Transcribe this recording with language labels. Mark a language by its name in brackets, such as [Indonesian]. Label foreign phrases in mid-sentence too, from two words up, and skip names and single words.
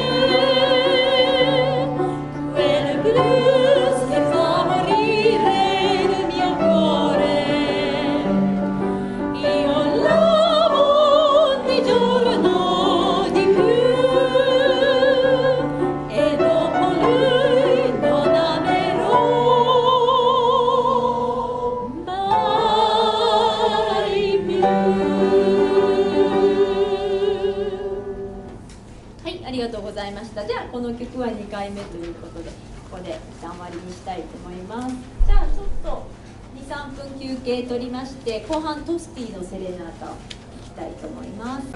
[Italian] c'è, quel blues che fa morire il mio cuore, io l'amo di giorno di più e dopo lui non amerò mai più。 [Japanese] はい、ありがとうございました。じゃあこの曲は2回目ということでここで一旦終わりにしたいと思います。じゃあちょっと 2,3 分休憩取りまして後半トスティのセレナータを弾きたいと思います。